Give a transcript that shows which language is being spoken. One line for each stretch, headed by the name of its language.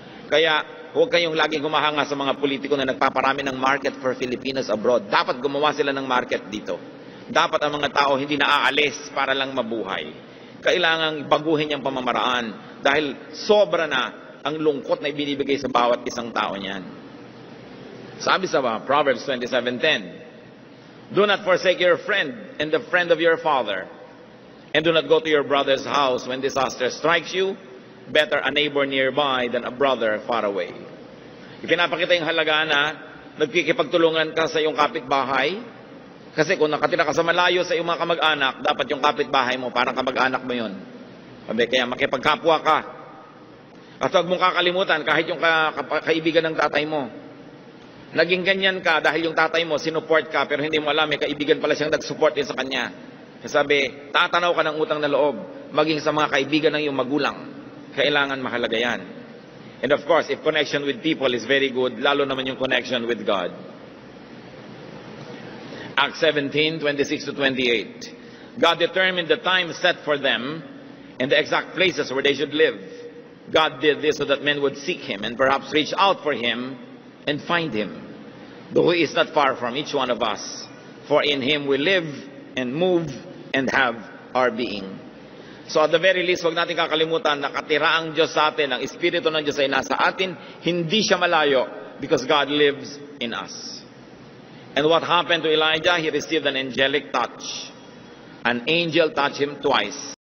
Filipino: Kaya huwag kayong laging humahanga sa mga politiko na nagpaparami ng market for Filipinos abroad. Dapat gumawa sila ng market dito. Dapat ang mga tao hindi naaalis para lang mabuhay. Kailangang baguhin yung pamamaraan dahil sobra na ang lungkot na ibinibigay sa bawat isang tao niyan.
English: Sabi sa Proverbs 27:10, do not forsake your friend and the friend of your father, and do not go to your brother's house when disaster strikes you. Better a neighbor nearby than a brother far away.
Filipino: Ipinapakita yung halaga na nagkikipagtulungan ka sa iyong kapitbahay. Kasi kung nakatira ka sa malayo sa iyong mga kamag-anak, dapat yung kapitbahay mo, parang kamag-anak mo yun. Kaya makipagkapwa ka. At huwag mong kakalimutan, kahit yung kaibigan ng tatay mo. Naging ganyan ka dahil yung tatay mo, sinuport ka, pero hindi mo alam, may kaibigan pala siyang nag-support din sa kanya. Sabi, tatanaw ka ng utang na loob, maging sa mga kaibigan ng iyong magulang. Kailangan mahalaga yan.
English: And of course, if connection with people is very good,
Filipino: lalo naman yung
English: connection with God. Acts 17:26-28. God determined the time set for them and the exact places where they should live. God did this so that men would seek Him and perhaps reach out for Him and find Him, though He is not far from each one of us. For in Him we live and move and have our being. So at the very least,
Filipino: huwag natin kakalimutan, nakatira ang Diyos sa atin, ang Espiritu ng Diyos ay nasa atin, hindi siya malayo
English: because God lives in us. And what happened to Elijah? He received an angelic touch. An angel touched him twice.